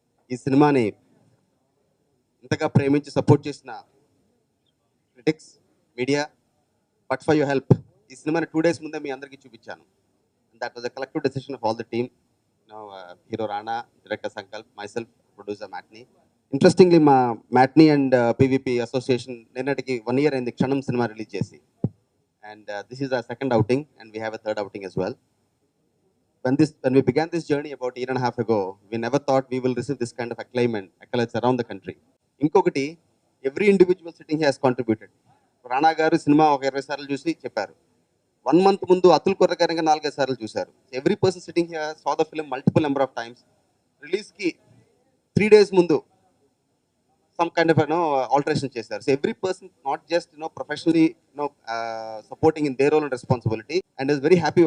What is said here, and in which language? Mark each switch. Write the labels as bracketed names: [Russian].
[Telugu] ఈ సినిమాని ఇంతగా ప్రేమించి సపోర్ట్ చేసిన critics, media, [English] but for your help [Telugu] ఈ సినిమాని 2 days ముందే మీ అందరికీ చూపించాను. [English] That was a collective decision of all the team. Hero Rana, director Sankalp, myself, producer matinee. [Telugu] Interestingly మా మ్యాట్నీ అండ్ పీవీపీ అసోసియేషన్ నిన్నటికి 1 year అయింది క్షణం సినిమా రిలీజ్ చేసి. [English] And this is our second outing and we have a third outing as well. When we began this journey about 1.5 years ago, we never thought we will receive this kind of accolades around the country. Inkokati, every individual sitting here has contributed. [Telugu] రానా గారు cinema ఒక 20 సార్లు చూసి చెప్పారు. 1 month ముందు అతుల్ కొర్రగారంగా 4-5 సార్లు చూశారు. [English] Every person sitting here saw the film multiple number of times. [Telugu] రిలీజ్కి 3 days ముందు [English] some kind of alteration [Telugu] చేశారు. [English] So every person not just professionally supporting in their role and responsibility. And is very happy.